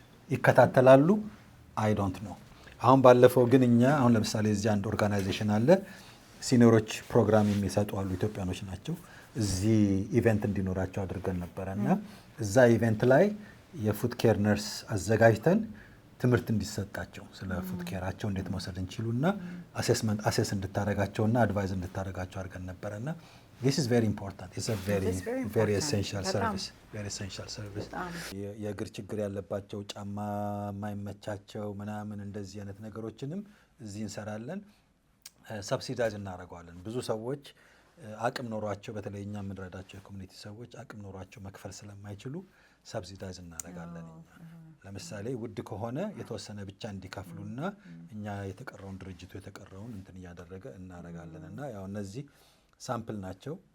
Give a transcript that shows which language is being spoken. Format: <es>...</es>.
<am>ይከታተላሉ</am> <en>አይ ዶንት ኖ።</en> <am>አሁን ባለፈው ግን እኛ አሁን ለምሳሌ እዚህ አንድ ኦርጋናይዜሽን አለ፣ ሲኒየሮች ፕሮግራም የሚሰጡ አሉ፣ ኢትዮጵያኖች ናቸው። እዚህ ኢቨንት እንዲኖራቸው አድርገን ነበረ እና እዛ ኢቨንት ላይ የፉድ ኬር ነርስ አዘጋጅተን ትምህርት እንዲሰጣቸው ስለ ፉድ ኬራቸው እንዴት መውሰድ እንችሉና አሴስ እንድታረጋቸውና አድቫይዝ እንድታረጋቸው አድርገን ነበረና</am> <en>this is very important. It's a very essential service. Very essential service.</en> <am>የእግር ችግር ያለባቸው ጫማ የማይመቻቸው ምናምን እንደዚህ አይነት ነገሮችንም እዚህ እንሰራለን። ሰብሲዳይዝ እናደርገዋለን። ብዙ ሰዎች አቅም ኖሯቸው በተለይ እኛ የምንረዳቸው የኮሚኒቲ ሰዎች አቅም ኖሯቸው መክፈል ስለማይችሉ ሰብሲዳይዝ እናደርጋለን። ለምሳሌ ውድ ከሆነ የተወሰነ ብቻ እንዲከፍሉና እኛ የተቀረውን ድርጅቱ የተቀረውን እንትን እያደረገ እናደርጋለን እና ያው እነዚህ ሳምፕል ናቸው።</am>